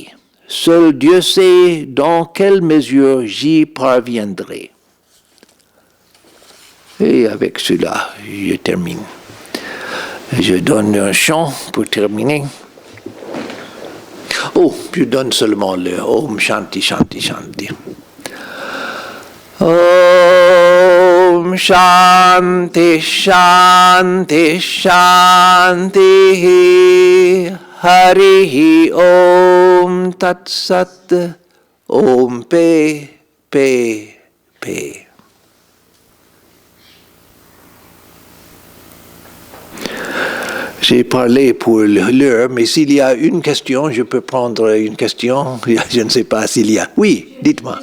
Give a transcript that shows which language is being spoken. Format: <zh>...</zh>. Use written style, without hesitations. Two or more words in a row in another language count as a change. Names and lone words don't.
<fr>Seul Dieu sait dans quelle mesure j'y parviendrai. Et avec cela, je termine. Je donne un chant pour terminer. Oh, je donne seulement le</fr> <sa>Om Shanti Shanti Shanti. Om Shanti Shanti Shanti. Harihi Om Tat Sat. Om Pe Pe Pe.</sa> <fr>J'ai parlé pour l'heure, mais s'il y a une question, je peux prendre une question. Je ne sais pas s'il y a. Oui, dites-moi.</fr>